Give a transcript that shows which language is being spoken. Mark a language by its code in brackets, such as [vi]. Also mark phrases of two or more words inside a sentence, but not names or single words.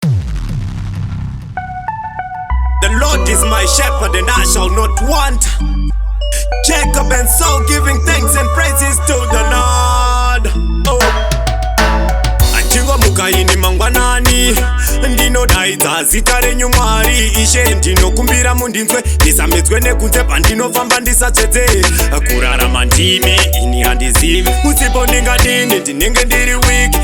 [en] The Lord is my shepherd and I shall not want. Jacob and Saul giving thanks and praises to the Lord. Oh. [sn] Achingomuka ini mangwanani, ndinodaidza zita renyu Mwari. Ishe, ndinokumbira mundinzwe, ndisamedzwe nekunze pandinofamba ndisatsvedze. Kurarama ndimi, ini handizivi. Musipo ndingadini, ndinenge ndiri weak.